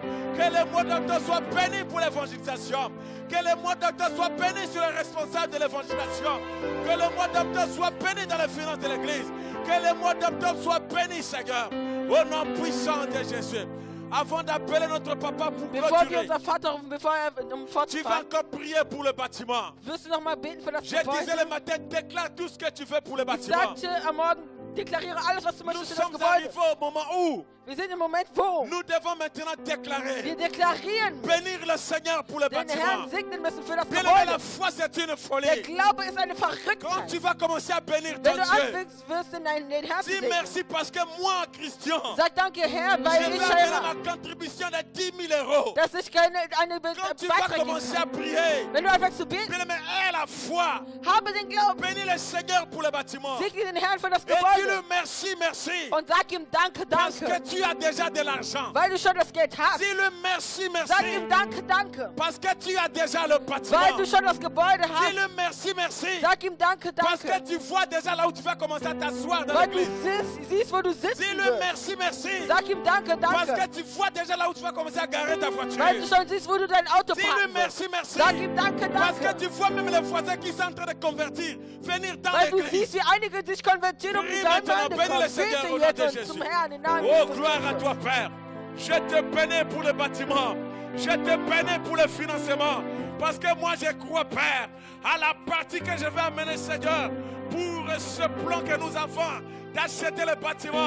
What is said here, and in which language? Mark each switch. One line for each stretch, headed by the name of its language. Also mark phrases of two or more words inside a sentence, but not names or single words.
French: Que le mois d'octobre soit béni pour l'évangélisation. Que le mois d'octobre soit béni sur les responsables de l'évangélisation. Que le mois d'octobre soit béni dans les finances de l'Église. Que le mois d'octobre soit béni, Seigneur, au nom puissant de Jésus. Avant d'appeler notre papa pour
German: Bevor wir
French: clôturer,
German: unser Vater rufen, bevor
French: tu vas
German: fortzufahren,
French: encore prier pour le bâtiment.
German: wirst du nochmal beten für das
French: Je disais
German: Gebäude.
French: le matin, déclare tout ce que tu veux pour le
German: Ich
French: bâtiment.
German: sagte am Morgen, deklariere alles, was du
French: Nous
German: möchtest für das
French: sommes
German: Gebäude.
French: arrivés au moment où
German: Wir sind im Moment wo?
French: Nous devons maintenant déclarer,
German: Wir deklarieren,
French: bénir le Seigneur pour le
German: den
French: bâtiment.
German: Herrn segnen müssen für das
French: Bien-aimé, la
German: Gebäude.
French: foi, c'est une
German: Der
French: folie.
German: Glaube ist eine
French: Quand
German: Verrücktheit.
French: tu vas commencer à bénir
German: Wenn
French: ton
German: du
French: Dieu,
German: anfängst, wirst du den Herrn
French: dis
German: segnen.
French: merci parce que moi, Christian,
German: Sag danke, Herr,
French: je
German: weil
French: vais
German: ich
French: amener
German: selber,
French: ma contribution de 10 000 euros.
German: dass ich eine
French: Quand tu vas
German: Beitrag geben
French: commencer à
German: kann.
French: prier,
German: Wenn du anfängst zu beten,
French: bien-aimé, aie la foi.
German: habe den Glauben.
French: Bénis le Seigneur pour le bâtiment.
German: Segne den Herrn für das
French: Et dis-le
German: Gebäude.
French: merci, merci.
German: Und sag ihm Danke,
French: Parce que
German: danke.
French: tu as déjà de l'argent.
German: Weil du schon das Geld hast.
French: Dis-le merci,
German: Sag
French: merci.
German: ihm Danke, danke.
French: Parce que tu as déjà le
German: Weil
French: bâtiment.
German: du schon das Gebäude hast.
French: Dis-le merci, merci.
German: Sag ihm Danke,
French: Parce que
German: danke.
French: tu vois déjà là où tu vas commencer à t'asseoir dans
German: Weil du
French: l'église.
German: siehst, wo du sitzen
French: Dis-le
German: wirst.
French: merci, merci.
German: Sag ihm Danke,
French: Parce
German: danke.
French: que tu vois déjà là où tu vas commencer à garer ta voiture.
German: Weil du schon siehst, wo du dein Auto
French: Dis-le
German: parken wirst.
French: merci, merci.
German: Sag ihm Danke,
French: Parce que
German: danke.
French: tu vois même les voisins qui sont en train de convertir, venir dans
German: Weil du
French: l'église.
German: siehst, wie einige sich konvertieren und in
French: Prie
German: deine
French: maintenant,
German: Gemeinde
French: bénis
German: kommen.
French: le Seigneur au
German: Bete
French: nom de
German: jetzt
French: Jésus.
German: zum Herrn im Namen
French: Oh,
German: Jesus
French: gloire à
German: Christus.
French: toi, Père. Je te bénis pour le bâtiment. Je te bénis pour le financement. Parce que moi, je crois, Père, à la partie que je vais amener, Seigneur, pour ce plan que nous avons d'acheter le bâtiment.